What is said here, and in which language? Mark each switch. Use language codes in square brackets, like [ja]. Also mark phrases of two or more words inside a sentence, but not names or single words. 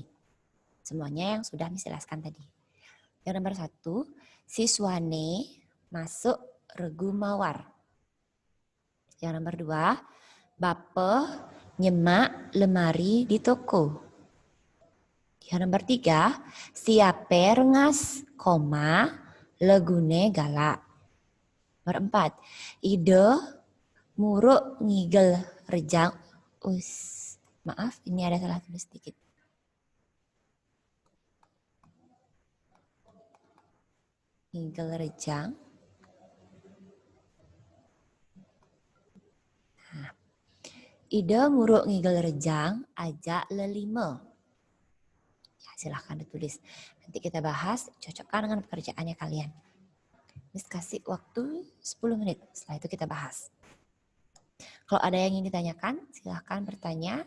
[id] Semuanya yang sudah Miss jelaskan tadi. Yang nomor 1, [ban] siswane masuk regu mawar. [id] Yang nomor 2, [ban] bapeh nyemak lemari di toko. [id] Yang nomor 3, [ban] siape rengas, koma, legune galak. Nomor 4, ide muruk ngigel rejang us. [id] Maaf, ini ada salah tulis sedikit. [ban] Ngigel rejang. Nah, ide muruk ngigel rejang, ajak lelima. [id] Ya, silahkan ditulis. Nanti kita bahas, cocokkan dengan pekerjaannya kalian. Miss kasih waktu 10 menit, setelah itu kita bahas. Kalau ada yang ingin ditanyakan, silahkan bertanya.